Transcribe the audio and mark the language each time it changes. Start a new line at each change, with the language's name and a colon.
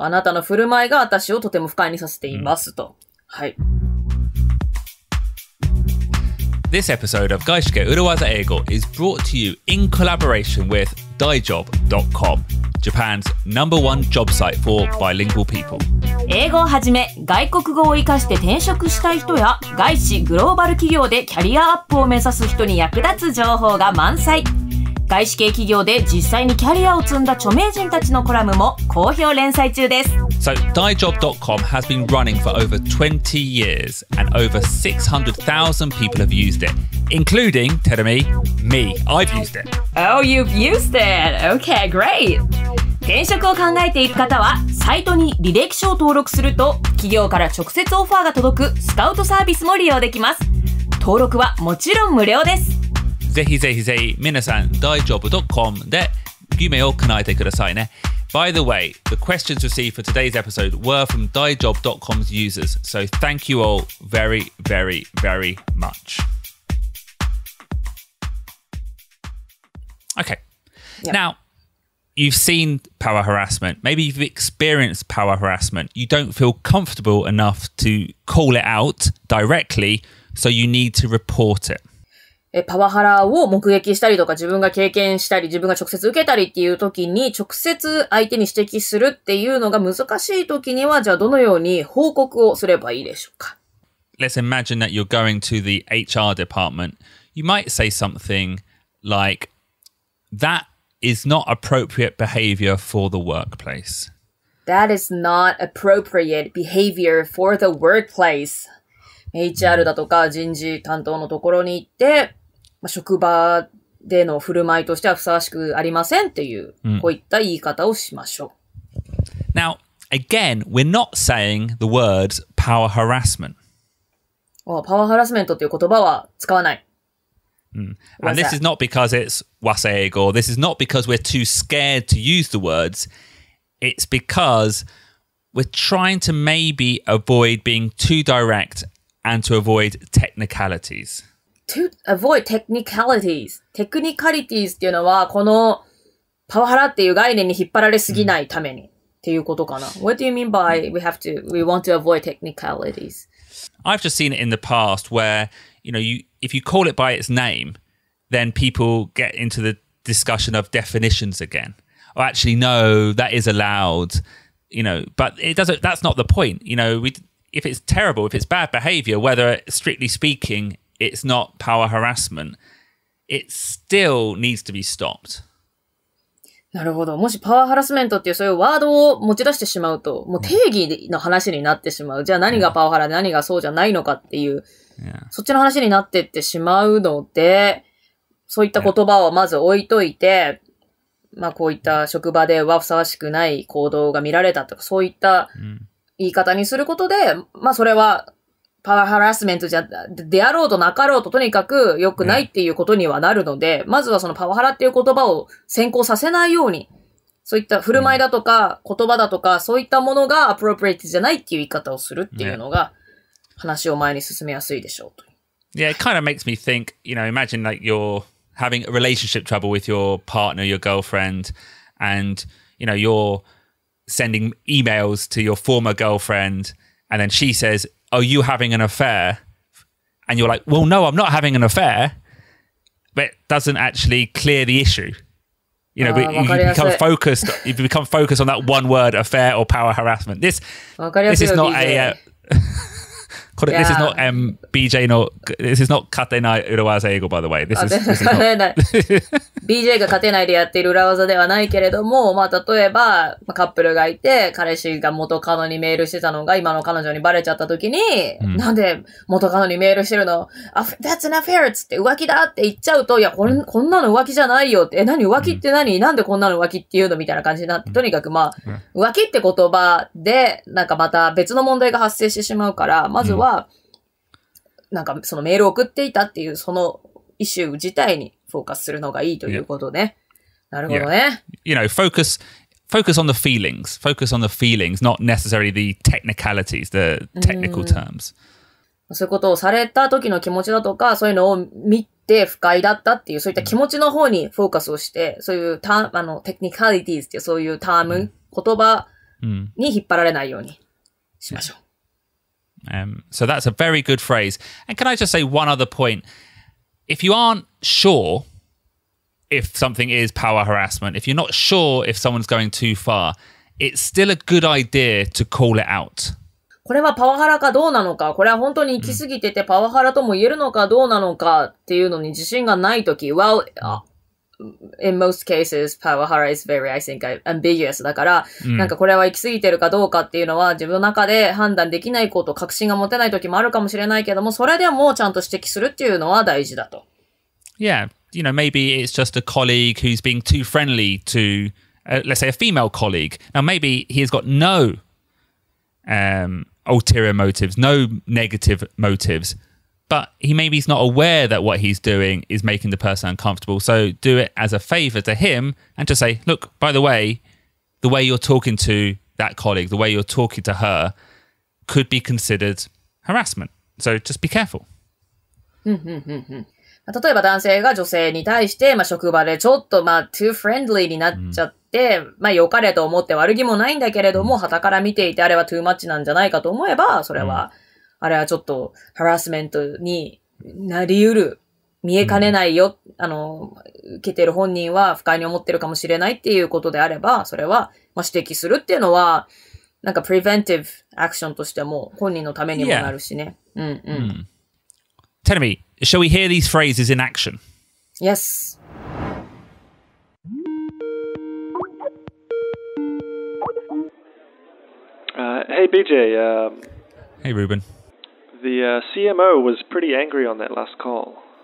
Japanese: あなたの振る舞いが私をとても不快にさせていますと。はい。
English: This episode of 外資系裏技英語 is brought to you in collaboration with Daijob.com, Japan's #1 job site for bilingual people.
Japanese: 英語をはじめ、外国語を活かして転職したい人や、外資グローバル企業でキャリアアップを目指す人に役立つ情報が満載。外資系企業で実際にキャリアを積んだ著名人たちのコラムも好評連載中です。
English: So, Daijob.com has been running for over 20 years and over 600,000 people have used it, including, Terumi, me. I've used it. Oh, you've used it! Okay, great!
Japanese: 転職を考えている方は、サイトに履歴書を登録すると、企業から直接オファーが届くスカウトサービスも利用できます。登録はもちろん無料です。ぜひぜひぜひ皆さん Daijob.com で夢を叶えてくださいね。
English: By the way, the questions received for today's episode were from Daijob.com's users, so thank you all very, very, very much. Okay. Yep. Now, you've seen power harassment. Maybe you've experienced power harassment. You don't feel comfortable enough to call it out directly, so you need to report it.
Japanese: パワハラを目撃したりとか自分が経験したり自分が直接受けたりっていう時に直接相手に指摘するっていうのが難しい時にはじゃあどのように報告をすればいいでしょうか？
English: Let's imagine that you're going to the HR department. You might say something like, that is not appropriate behavior for the workplace. That is not appropriate behavior for the workplace.
Japanese: HR だとか人事担当のところに行って、職場での振る舞いとしてはふさわしくありませんっていう、こういった言い方をしましょう。
English: Now, again, we're not saying the words power harassment.
Japanese: パワーハラスメントっていう言葉は使わない。
English: And this is not because it's waseg, or this is not because we're too scared to use the words. It's because we're trying to maybe avoid being too direct and to avoid technicalities. To avoid technicalities.
Japanese: Technicalities っていうのは、このパワハラっていう概念に引っ張られすぎないためにっていうことかな。
English: What do you mean by we want to avoid technicalities? I've just seen it in the past where, if you call it by its name, then people get into the discussion of definitions again. Or actually, no, that is allowed, but it doesn't, that's not the point. If it's terrible, if it's bad behavior, whether strictly speaking, it's not power harassment, it still needs to be stopped.
Japanese: なるほど。もしパワーハラスメントっていうそういうワードを持ち出してしまうと、もう定義の話になってしまう。じゃあ何がパワハラで何がそうじゃないのかっていう、そっちの話になってってしまうので、そういった言葉をまず置いといて、こういった職場ではふさわしくない行動が見られたとか、そういった言い方にすることで、それはパワーハラスメントであろうとなかろうととにかく良くないっていうことにはなるので、まずはそのパワハラっていう言葉を先行させないように、そういった振る舞いだとか言葉だとかそういったものがアプロプリエイトじゃないっていう言い方をするっていうのが話を前に進めやすいでしょうと。
English: Yeah, it kind of makes me think, imagine like you're having a relationship trouble with your partner, your girlfriend, and, you're sending emails to your former girlfriend, and then she says, are you having an affair? And you're like, well, no, I'm not having an affair. But it doesn't actually clear the issue. You become focused on that one word, affair or power harassment. This is not a... This is not BJ の This is not 勝てない裏技英語 by the way. This is not
Japanese: BJ が勝てないでやっている裏技ではないけれども、例えば、カップルがいて、彼氏が元カノにメールしてたのが今の彼女にバレちゃった時に、なんで元カノにメールしてるの
English: That's an affair!
Japanese: つって浮気だって言っちゃうと、いや、こんなの浮気じゃないよって、何浮気ってなんでこんなの浮気って言うのみたいな感じになって、とにかく浮気って言葉で、また別の問題が発生してしまうから、まずは、そのメールを送っていたっていうそのイシュー自体にフォーカスするのがいいということね。なるほどね。
English: Focus on the feelings. Focus on the feelings, not necessarily the technicalities, the technical terms.
Japanese: そういうことをされた時の気持ちだとか、そういうのを見て不快だったっていう、そういった気持ちの方にフォーカスをして、そういうテクニカリティーズっていうそういうターム、言葉に引っ張られないようにしましょう。
English: So that's a very good phrase. And can I just say one other point? If you aren't sure if something is power harassment, if you're not sure if someone's going too far, it's still a good idea to call it out.
Japanese: これはパワハラかどうなのか、これは本当に行き過ぎててパワハラとも言えるのかどうなのかっていうのに自信がないとき、
English: well, in most cases,
Japanese: パワハラ
English: is very, I think, ambiguous
Japanese: だから、これは行き過ぎてるかどうかっていうのは自分の中で判断できないこと、確信が持てない時もあるかもしれないけども、それでもちゃんと指摘するっていうのは大事だと。
English: Yeah, maybe it's just a colleague who's being too friendly to, let's say, a female colleague. Now, maybe he has got no ulterior motives, no negative motives. But maybe he's not aware that what he's doing is making the person uncomfortable. So do it as a favor to him and just say, look, by the way you're talking to that colleague, the way you're talking to her could be considered harassment. So just be careful.
Japanese: 例えば男性が女性に対して、職場でちょっと
English: too friendly
Japanese: になっちゃって、良かれと思って悪気もないんだけれども、傍から見ていてあれは
English: too much
Japanese: なんじゃないかと思えば、それは、あれはちょっとハラスメントになり得る、見えかねないよ、受けてる本人は不快に思ってるかもしれないっていうことであれば、それは、指摘するっていうのは、なんか
English: preventive action
Japanese: としても本人のためにもなるしね。
English: Tell me, shall we hear these phrases in action? Yes. Hey, BJ. Hey, Ruben. The CMO was pretty angry on that last call.